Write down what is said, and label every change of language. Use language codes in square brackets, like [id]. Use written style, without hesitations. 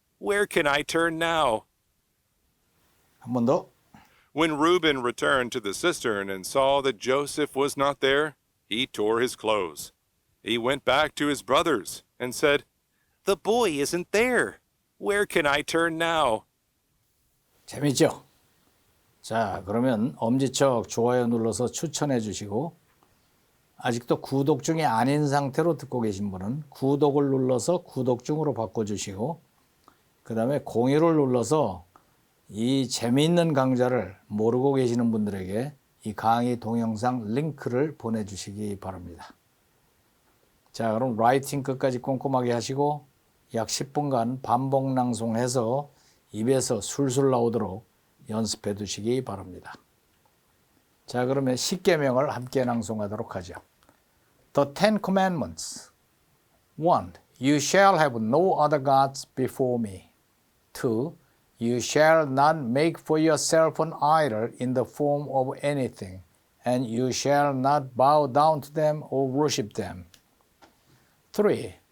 [en] Where can I turn now?" [ko] 한 번 더. [en] When Reuben returned to the cistern and saw that Joseph was not there, he tore his clothes. He went back to his brothers and said, "The boy isn't there. Where can I turn now?" [ko] 재밌죠? 자, 그러면 엄지척 좋아요 눌러서 추천해 주시고 아직도 구독 중이 아닌 상태로 듣고 계신 분은 구독을 눌러서 구독 중으로 바꿔주시고 그 다음에 공유를 눌러서 이 재미있는 강좌를 모르고 계시는 분들에게 이 강의 동영상 링크를 보내주시기 바랍니다. 자, 그럼 라이팅 끝까지 꼼꼼하게 하시고 약 10분간 반복 낭송해서 입에서 술술 나오도록 연습해 두시기 바랍니다. 자, 그러면 10계명을 함께 낭송하도록 하죠. [en] The Ten Commandments. 1. You shall have no other gods before me. 2. You shall not make for yourself an idol in the form of anything, and you shall not bow down to them or worship them. 3.